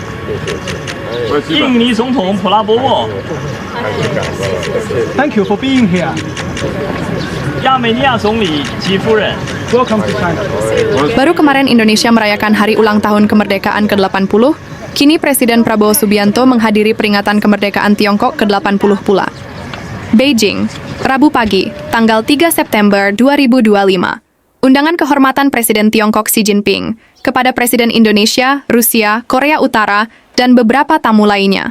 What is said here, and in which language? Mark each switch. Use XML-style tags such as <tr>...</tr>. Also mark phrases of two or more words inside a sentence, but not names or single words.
<zh>印尼总统普拉博沃，</zh> <en>Thank you for being here.</en> <zh>亚美尼亚总理吉夫人，</zh> <en>Welcome to China.</en> <id>Baru kemarin Indonesia merayakan hari ulang tahun kemerdekaan ke-80, kini Presiden Prabowo Subianto menghadiri peringatan kemerdekaan Tiongkok ke-80 pula. Beijing, Rabu pagi, tanggal 3 September 2025. Undangan kehormatan Presiden Tiongkok Xi Jinping kepada Presiden Indonesia, Rusia, Korea Utara, dan beberapa tamu lainnya.</id>